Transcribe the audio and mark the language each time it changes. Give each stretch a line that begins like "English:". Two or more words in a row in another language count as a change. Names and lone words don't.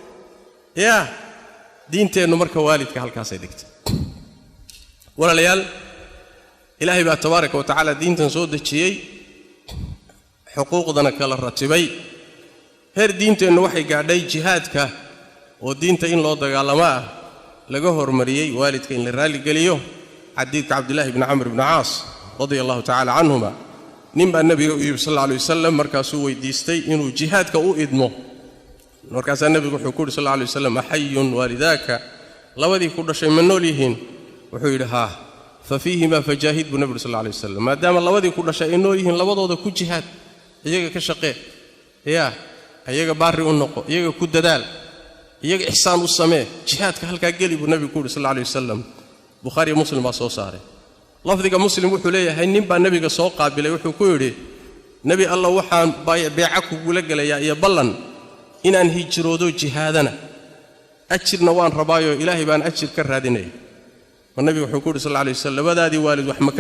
Somali: diinteennu marka waalidka halkaas ay dhigtay walaalayaal ilaahay baa
Arabic: تبارك وتعالى
Somali: diintan soo dejiyey xuquuqdana kala ratibay heer diinteennu waxay gaadhay jihaadka oo diinta in loo dagaalamo ah laga hormariyey waalidka in la raali geliyo xadiidka cabdillaahi ibn camr ibn caas
Arabic: رضي الله تعالى عنهما
Somali: nimba nabiga
Arabic: صلى الله عليه وسلم
Somali: markaasuu weydiistay inuu jihaadka u idmo markaas nabigu wuxuu ku
Arabic: صلى الله عليه وسلم أحي والداك
Somali: labadii ku dhashay ma nool yihiin wuxuu yidhi
Arabic: ها ففيهما فجاهد
Somali: bu nabiga
Arabic: صلى الله عليه وسلم
Somali: maadaama labadii ku dhashay ay nool yihiin labadooda ku jihaad iyaga ka shaqee iyaga baari u noqo iyaga ku dadaal iyaga ihsaan u samee jihaadka halka gali bu nabigu
Arabic: صلى الله عليه وسلم
Somali: bukhari muslim baa soo saaray lafdiga muslim wuxuu leeyahay nin baa nabiga soo qaabilay wuxuu ku yiri
Arabic: نبي الله
Somali: waxaan beeca kugu la galaya iyo ballan inaan hijroodo jihaadana ajirna waan rabaayo ilaahay baan ajir ka raadinay nabiga wuxuu ku yiri
Arabic: صلى الله عليه وسلم
Somali: labadaadii waalid wax ma